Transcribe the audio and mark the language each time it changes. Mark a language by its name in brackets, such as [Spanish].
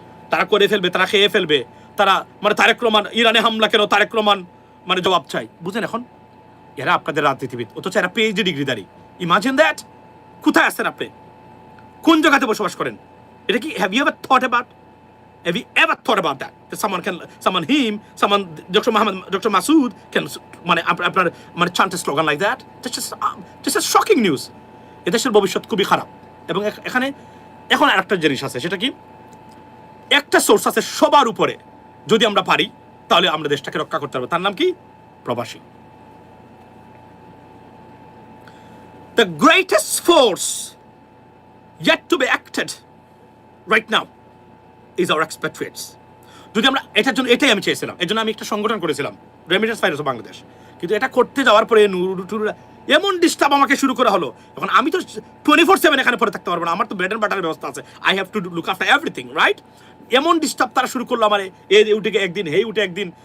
[Bangla] তারা করে ফেলবে, তারা খেয়ে ফেলবে, তারা মানে তারেক রহমান ইরানে হামলা কেন, তারেক রহমান মানে জবাব চাই। বুঝেন এখন এরা আপনাদের রাজনীতিবিদ, অথচ এরা পিএইচডি ডিগ্রিধারী। [English] Imagine that. [Bangla] কোথায় আসছেন আপনি? কোন জায়গাতে বসবাস করেন? [English] এটা কি have you ever thought about that someone Dr. Masud can মানে আপনার মানে chant a slogan like that? Just a shocking news. [Bangla] এদেশের ভবিষ্যৎ খুবই খারাপ। এবং এখানে এখন আরেকটা জিনিস আছে, সেটা কি, একটা সোর্স আছে সবার উপরে, যদি আমরা পারি তাহলে আমরা দেশটাকে রক্ষা করতে পারবো। তার নাম কি? প্রবাসী। [English] The greatest force yet to be acted right now is our expatriates. [Bangla] যদি আমরা এটার জন্য, এটাই আমি চেয়েছিলাম, এর জন্য আমি একটা সংগঠন করেছিলাম, রেমিটেন্স ফাইনান্স অফ বাংলাদেশ। কিন্তু এটা করতে যাওয়ার পরে এমন ডিস্টার্ব আমাকে শুরু করা হলো। এখন আমি তো 24/7 এখানে পরে থাকতে পারবো না, আমার তো ব্রেড এন্ড বাটারের ব্যবস্থা আছে। [English] I have to look after everything, right? [Bangla] এমন ডিস্টার্ব তারা শুরু করলো আমার, এই উঠে একদিন, হেই উঠে একদিন।